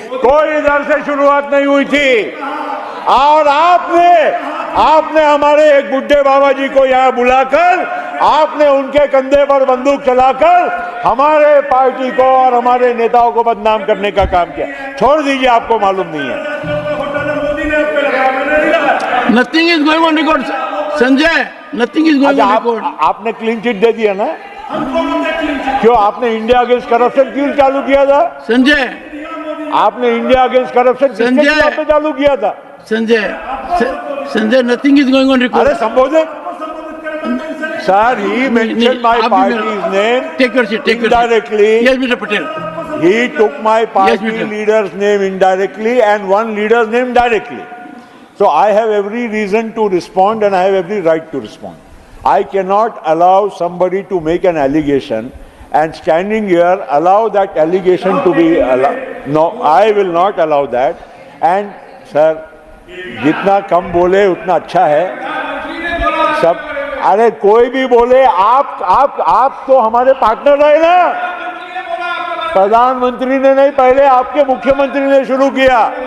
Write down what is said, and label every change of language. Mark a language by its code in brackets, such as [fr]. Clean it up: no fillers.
[hi] कोई इधर से शुरुआत नहीं हुई थी। और आपने हमारे एक बुड्ढे बाबा जी को यहाँ बुलाकर, आपने उनके कंधे पर बंदूक चलाकर हमारे पार्टी को और हमारे नेताओं को बदनाम करने का काम किया। छोड़ दीजिए, आपको मालूम नहीं है। [en] Nothing is going on record, Sanjay. Nothing is going on record. [hi] आपने क्लीन चिट दे दिया ना? क्यों आपने इंडिया अगेंस्ट करप्शन क्यों चालू किया था? [en] Sanjay, [hi] आपने इंडिया अगेंस्ट करप्शन किसके खिलाफ में चालू किया था? [en] Sanjay, nothing is going on record. [hi] अरे संबोधित sir, [en] he mentioned my party's name. Take your seat. Indirectly. Yes, Mr. Patel. He took my party Mr. leader's name indirectly and one leader's name directly. So I have every reason to respond and I have every right to respond. I cannot allow somebody to make an allegation and standing here allow that allegation to be allowed. No, I will not allow that. And sir, [hi] जितना कम बोले उतना अच्छा है। सब, अरे कोई भी बोले, आप तो हमारे पार्टनर रहे ना। प्रधानमंत्री ने नहीं, पहले आपके मुख्यमंत्री ने शुरू किया।